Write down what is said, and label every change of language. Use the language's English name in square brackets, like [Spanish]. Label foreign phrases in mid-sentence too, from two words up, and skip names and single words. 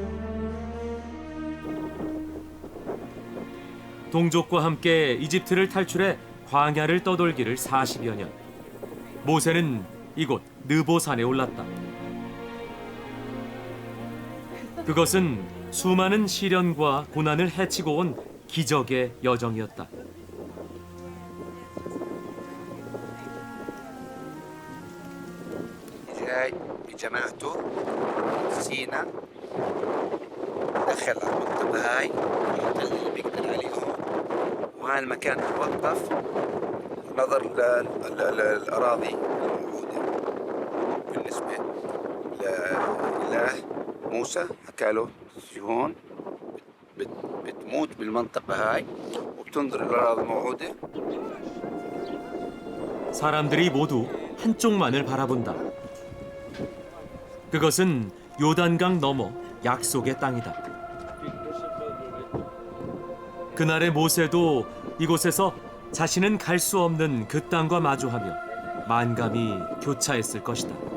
[Korean] 동족과 함께 이집트를 탈출해 광야를 떠돌기를 40여 년. 모세는 이곳 느보산에 올랐다. 그것은 수많은 시련과 고난을 헤치고 온 기적의 여정이었다. [Arabic] جاي بجماعته سينا دخل على المنطقة هاي اللي بيقدر عليهم وهذا المكان توقف نظر للأراضي الموجودة بالنسبة لإله موسى حكى له هون بتموت بالمنطقة هاي وبتنظر للأراضي الموجودة. [Korean] 사람들이 모두 한쪽만을 바라본다. 그것은 요단강 너머 약속의 땅이다. 그날의 모세도 이곳에서 자신은 갈 수 없는 그 땅과 마주하며 만감이 교차했을 것이다.